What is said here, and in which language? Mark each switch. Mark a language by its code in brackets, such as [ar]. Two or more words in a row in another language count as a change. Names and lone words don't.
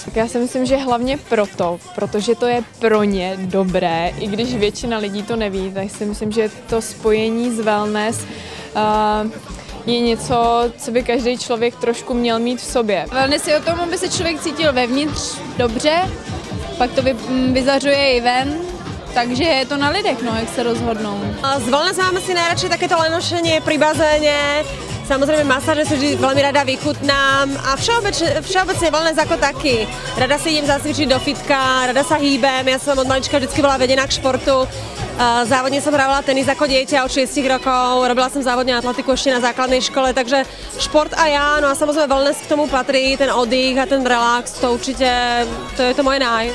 [cs] Tak já si myslím, že hlavně protože to je pro ně dobré, i když většina lidí to neví, tak si myslím, že to spojení s wellness je něco, co by každý člověk trošku měl mít v sobě. Wellness je o tom, aby se člověk cítil vevnitř dobře, pak to vyzařuje i ven. Takže je to na lidech, no, jak se rozhodnou. [sk] Z wellness mám si najradšej takéto lenošenie pri bazéne, samozrejme masáže si vždy veľmi rada vychutnám a všeobecne wellness ako taký. Rada si idem zacvičiť do fitka, rada sa hýbem, ja som od malička vždycky bola vedená k športu. Závodne som hrávala tenis ako dieťa od 6 rokov, robila som závodne atletiku ešte na základnej škole, takže šport a ja, no a samozrejme wellness k tomu patrí, ten oddych a ten relax, to určite, to je to moje náj.